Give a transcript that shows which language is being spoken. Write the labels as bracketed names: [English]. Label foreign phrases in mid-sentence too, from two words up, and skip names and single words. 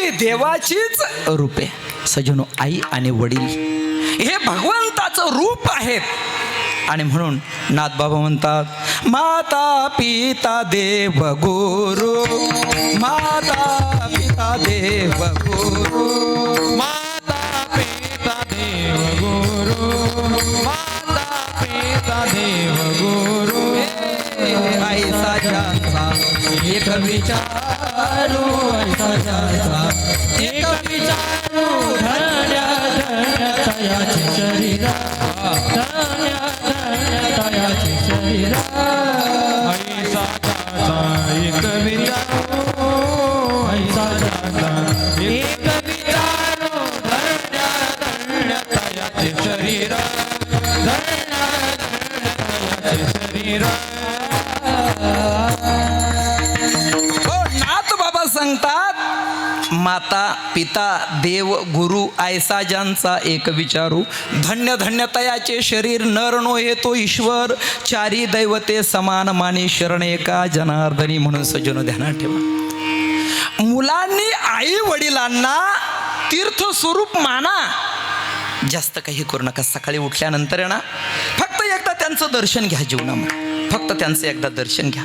[Marathi] देवाचीच रूपे. सजनो, आई आणि वडील हे भगवंताचं रूप आहेत. आणि म्हणून नाथबाबा म्हणतात, माता पिता देव गुरु, माता पिता देव गुरु, माता पिता देव गुरु, माता पिता देव गुरु. ऐसा ज्यांचा एक विचारू, ऐसा ज्यांचा एक विचारू धन्य धन्य तयाचे शरीर, धन्य धन्य तयाचे शरीर. ऐसा ज्याचा एक विचारू, ऐसा ज्याचा एक विचारू धन्य धन्य तयाचे शरीर, धन्य तयाचे शरीर. हो, नाथ बाबा सांगतात, माता पिता देव गुरु ऐसा ज्यांचा एक विचारू, धन्य धन्य तयाचे शरीर, नर नो हे तो ईश्वर, चारी दैवते समान मानी शरण एका जनार्दनी. म्हणून सज्जनो ध्यानात ठेवा, मुलांनी आई वडिलांना तीर्थ स्वरूप माना. जास्त काही करू नका. सकाळी उठल्यानंतर आहे ना, फक्त एकदा त्यांचं दर्शन घ्या जीवनामध्ये, फक्त त्यांचं एकदा दर्शन घ्या.